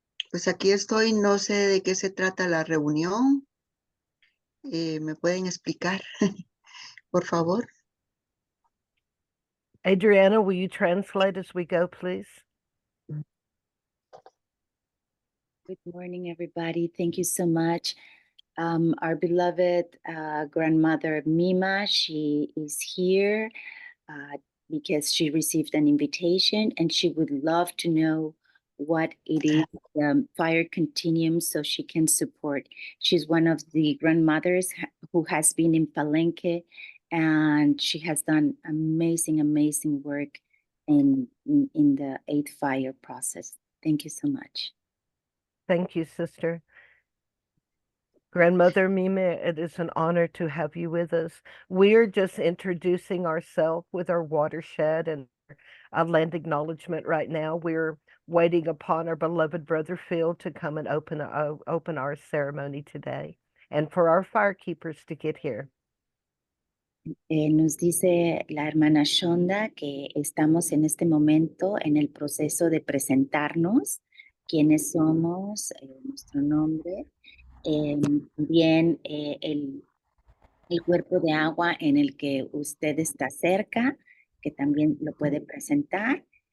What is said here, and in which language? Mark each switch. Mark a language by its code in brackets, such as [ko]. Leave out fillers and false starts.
[es] Pues aquí estoy, no sé de qué se trata la reunión. ¿Me pueden explicar, por favor? [en] Adriana, will you translate as we go, please? Good morning, everybody. Thank you so much. Our beloved grandmother Mima, she is here because she received an invitation and she would love to know what it is, Fire Continuum, so she can support. She's one of the grandmothers who has been in Palenque, and she has done amazing, amazing work in the 8th Fire process. Thank you so much. Thank you, sister. Grandmother Mima, it is an honor to have you with us. We're just introducing ourselves with our watershed and our land acknowledgement right now. We're waiting upon our beloved brother Phil to come and open our ceremony today, and for our firekeepers to get here. [es] Nos dice la hermana Shonda que estamos en este momento en el proceso de presentarnos, quiénes somos, nuestro nombre, también el cuerpo de agua en el que usted está cerca, que también lo puede presentar.